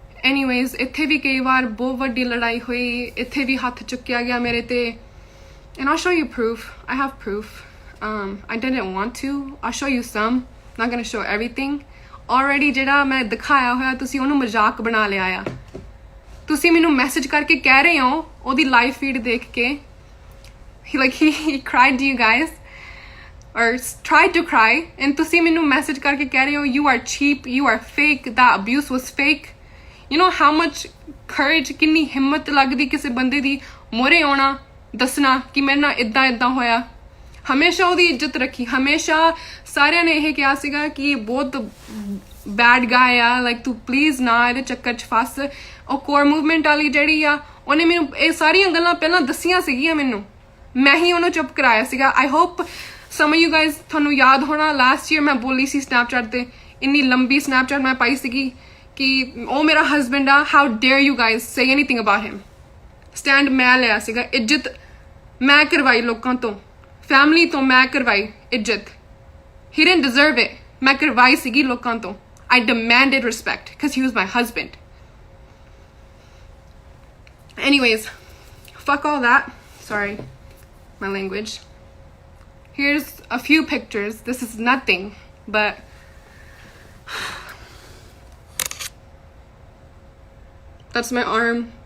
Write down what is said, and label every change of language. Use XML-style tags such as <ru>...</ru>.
<pa>anyways, ਇੱਥੇ ਵੀ ਕਈ ਵਾਰ ਬਹੁਤ ਵੱਡੀ ਲੜਾਈ ਹੋਈ, ਇੱਥੇ ਵੀ ਹੱਥ ਚੁੱਕਿਆ ਗਿਆ ਮੇਰੇ ਤੇ,</pa> <en>and I'll show you proof. I have proof. I didn't want to. I'll show you some. Not gonna show everything.</en> <pa>Already ਜਿਹੜਾ ਮੈਂ ਦਿਖਾਇਆ ਹੋਇਆ, ਤੁਸੀਂ ਉਹਨੂੰ ਮਜ਼ਾਕ ਬਣਾ ਲਿਆ ਆ। ਤੁਸੀਂ ਮੈਨੂੰ ਮੈਸੇਜ ਕਰਕੇ ਕਹਿ ਰਹੇ ਹੋ ਉਹਦੀ ਲਾਈਵ ਫੀਡ ਦੇਖ ਕੇ,</pa> <en>he cried to you guys or tried to cry,</en> <pa>and ਤੁਸੀਂ ਮੈਨੂੰ ਮੈਸੇਜ ਕਰਕੇ ਕਹਿ ਰਹੇ ਹੋ</pa> <en>you are cheap, you are fake, that abuse was fake. you know how much courage,</en> <pa>ਕਿੰਨੀ ਹਿੰਮਤ ਲੱਗਦੀ ਕਿਸੇ ਬੰਦੇ ਦੀ ਮੋਰੇ ਆਉਣਾ, ਦੱਸਣਾ ਕਿ ਮੇਰੇ ਨਾਲ ਇੱਦਾਂ ਹੋਇਆ। ਹਮੇਸ਼ਾ ਉਹਦੀ ਇੱਜ਼ਤ ਰੱਖੀ, ਹਮੇਸ਼ਾ ਸਾਰਿਆਂ ਨੇ ਇਹ ਕਿਹਾ ਸੀਗਾ ਕਿ ਇਹ ਬਹੁਤ ਬੈਡ ਗਾਇ ਆ, like ਤੂੰ ਪਲੀਜ਼ ਨਾ ਇਹਦੇ ਚੱਕਰ 'ਚ ਫਸ। ਉਹ ਕੋਰ ਮੂਵਮੈਂਟ ਵਾਲੀ ਜਿਹੜੀ ਆ, ਉਹਨੇ ਮੈਨੂੰ ਇਹ ਸਾਰੀਆਂ ਗੱਲਾਂ ਪਹਿਲਾਂ ਦੱਸੀਆਂ ਸੀਗੀਆਂ ਮੈਨੂੰ, ਮੈਂ ਹੀ ਉਹਨੂੰ ਚੁੱਪ ਕਰਾਇਆ ਸੀਗਾ।</pa> <en>I hope some of you guys,</en> <pa>ਤੁਹਾਨੂੰ ਯਾਦ ਹੋਣਾ ਲਾਸਟ ਈਅਰ ਮੈਂ ਬੋਲੀ ਸੀ ਸਨੈਪਚੈਟ ਤੇ, ਇੰਨੀ ਲੰਬੀ ਸਨੈਪਚੈਟ ਮੈਂ ਪਾਈ ਸੀਗੀ ਕਿ ਉਹ ਮੇਰਾ ਹਸਬੈਂਡ ਆ,</pa> <en>how dare you guys say anything about him.</en> <pa>Stand ਮੈਂ ਲਿਆ ਸੀਗਾ, ਇੱਜ਼ਤ ਮੈਂ ਕਰਵਾਈ ਲੋਕਾਂ ਤੋਂ, ਫੈਮਿਲੀ ਤੋਂ ਮੈਂ ਕਰਵਾਈ ਇੱਜ਼ਤ।</pa> <en>he didn't deserve it.</en> <pa>ਮੈਂ ਕਰਵਾਈ ਸੀਗੀ ਲੋਕਾਂ ਤੋਂ।</pa> <en>I demanded respect because he was my husband. anyways, fuck all that. Sorry, my language. Here's a few pictures. This is nothing, but that's my arm.</en>